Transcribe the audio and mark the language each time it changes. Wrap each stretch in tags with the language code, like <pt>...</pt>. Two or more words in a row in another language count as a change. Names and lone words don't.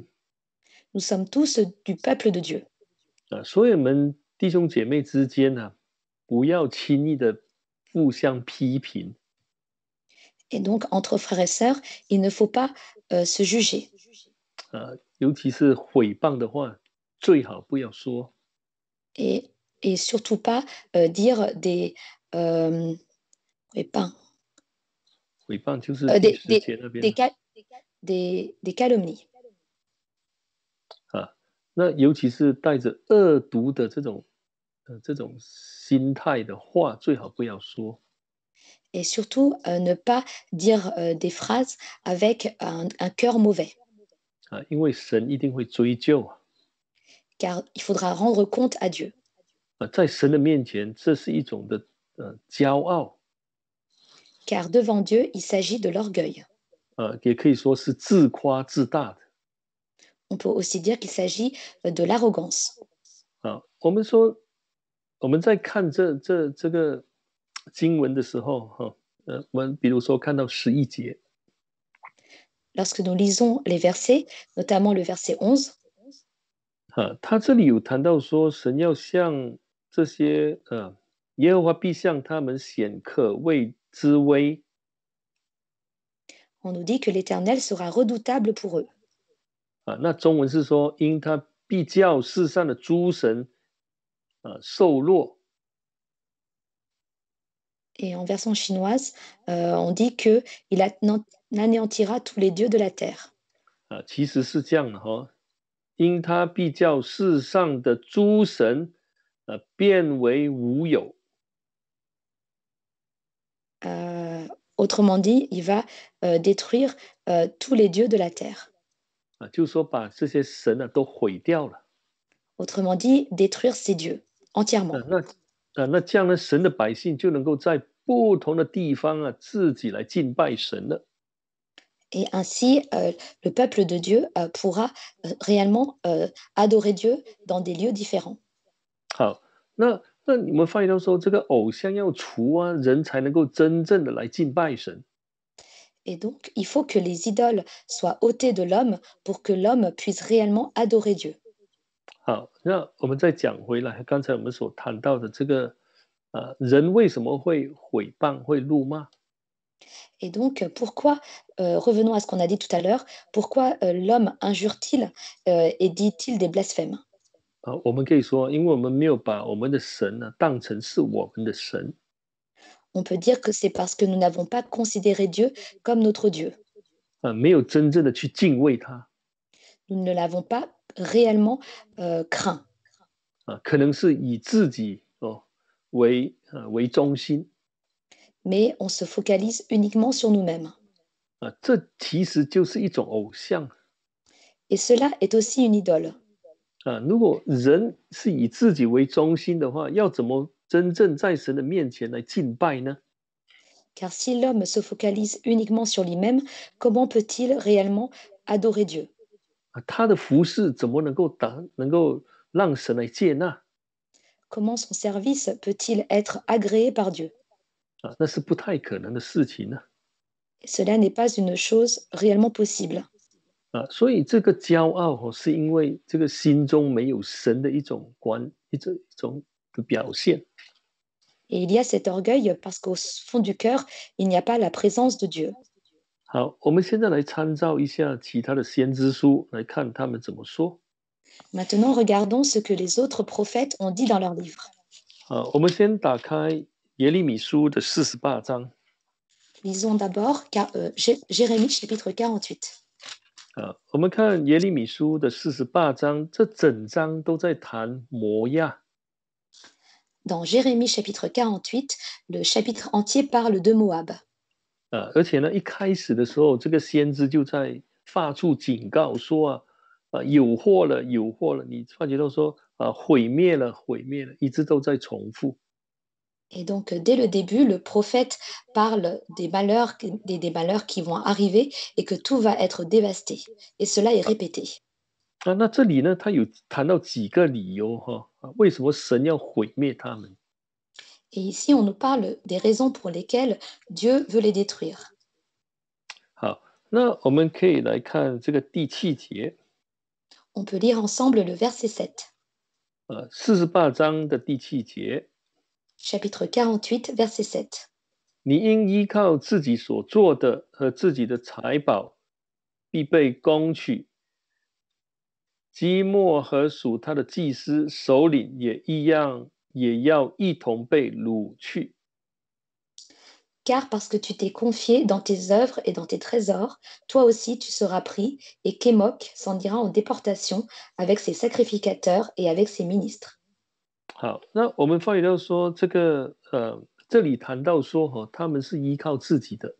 <fr>Nous sommes tous du peuple de Dieu.</fr> <zh>所以我们弟兄姐妹之间呢，不要轻易的互相批评。</zh> <fr>Et donc, entre frères et sœurs, il ne faut pas se juger.</fr> <zh>尤其是毁谤的话，最好不要说。</zh> <fr>Et surtout pas dire des, pas,</fr> <zh>毁谤就是第10节那边</zh> <fr>des calomnies.</fr> <zh>那尤其是带着恶毒的这种心态的话，最好不要说。</zh> <fr>Et surtout, ne pas dire des phrases avec un cœur mauvais.</fr> <zh>因为神一定会追究。</zh> <fr>Car il faudra rendre compte à Dieu.</fr> <zh>在神的面前，这是一种的骄傲。</zh> <fr>Car devant Dieu, il s'agit de l'orgueil.</fr> <zh>也可以说是自夸自大的。</zh> <fr>On peut aussi dire qu'il s'agit de l'arrogance.</fr> <zh>我们说我们在看这个经文的时候，我们比如说看到11节。</zh> <fr>Lorsque nous lisons les versets, notamment le verset 11,</fr> <zh>他这里有谈到说，神要向这些耶和华必向他们显可畏之威。</zh> <fr>on nous dit que l'Éternel sera redoutable pour eux.</fr> <zh>那中文是说，因他必叫世上的诸神受弱。</zh> <fr>Et en version chinoise, on dit qu'il anéantira tous les dieux de la terre.</fr> <zh>其实是这样的哈，因他必叫世上的诸神变为无有。</zh> <fr>Autrement dit, il va détruire tous les dieux de la terre.</fr> <zh>就是说把这些神都毁掉了。</zh> <fr>Autrement dit, détruire ces dieux entièrement.</fr> <zh>那这样呢，神的百姓就能够在不同的地方自己来敬拜神了。</zh> <fr>Et ainsi, le peuple de Dieu pourra réellement adorer Dieu dans des lieux différents.</fr> <zh>好，那你们发现到说，这个偶像要除人才能够真正的来敬拜神。</zh> <fr>Et donc, il faut que les idoles soient ôtées de l'homme pour que l'homme puisse réellement adorer Dieu.</fr> <zh>好，那我们再讲回来，刚才我们所谈到的这个，人为什么会毁谤、会辱骂？</zh> <fr>Et donc, pourquoi, revenons à ce qu'on a dit tout à l'heure, pourquoi l'homme injure-t-il et dit-il des blasphèmes?</fr> <zh>我们可以说，因为我们没有把我们的神当成是我们的神。</zh> <fr>On peut dire que c'est parce que nous n'avons pas considéré Dieu comme notre Dieu.</fr> <zh>没有真正的去敬畏他。</zh> <fr>Nous ne l'avons pas réellement craint.</fr> <zh>可能是以自己为中心</zh> <fr>mais on se focalise uniquement sur nous-mêmes.</fr> <zh>这其实就是一种偶像</zh> <fr>Et cela est aussi une idole.</fr> <zh>如果人是以自己为中心的话，要怎么真正在神的面前来敬拜呢？</zh> <fr>Car si l'homme se focalise uniquement sur lui-même, comment peut-il réellement adorer Dieu?</fr> <zh>他的服饰怎么能够让神来接纳</zh> <fr>Comment son service peut-il être agréé par Dieu?</fr> <zh>那是不太可能的事情呢</zh> <fr>Et cela n'est pas une chose réellement possible.</fr> <zh>所以这个骄傲是因为这个心中没有神的一种的表现。</zh> <fr>Et il y a cet orgueil parce qu'au fond du cœur, il n'y a pas la présence de Dieu.</fr> <zh>好，我们现在来参照一下其他的先知书，来看他们怎么说。</zh> <fr>Maintenant, regardons ce que les autres prophètes ont dit dans leurs livres.</fr> <zh>好，我们先打开耶利米书的48章。</zh> <fr>Lisons d'abord Jérémie chapitre 48.</fr> <zh>我们看耶利米书的48章，这整章都在谈摩亚。</zh> <fr>Dans Jérémie chapitre 48, le chapitre entier parle de Moab.</fr> <zh>而且呢，一开始的时候，这个先知就在发出警告说有祸了，有祸了。你发觉到说毁灭了，毁灭了，一直都在重复。</zh> <fr>Et donc, dès le début, le prophète parle des malheurs, des malheurs qui vont arriver et que tout va être dévasté. Et cela est répété.</fr> <zh>那这里呢，他有谈到几个理由为什么神要毁灭他们？</zh> <fr>Et ici, on nous parle des raisons pour lesquelles Dieu veut les détruire.</fr> <zh>好，那我们可以来看这个第7节。</zh> <fr>On peut lire ensemble le verset 7.</fr> <zh>48 章的第7节。</zh> <fr>Chapitre 48, verset 7.</fr> <zh>你应依靠自己所做的和自己的财宝，必被攻取。基莫和属他的祭司首领也一样，也要一同被掳去。</zh> <fr>Car parce que tu t'es confié dans tes œuvres et dans tes trésors, toi aussi tu seras pris, et Kémok s'en ira en déportation avec ses sacrificateurs et avec ses ministres.</fr> <zh>好，那我们发觉到说，这里谈到说他们是依靠自己的</zh>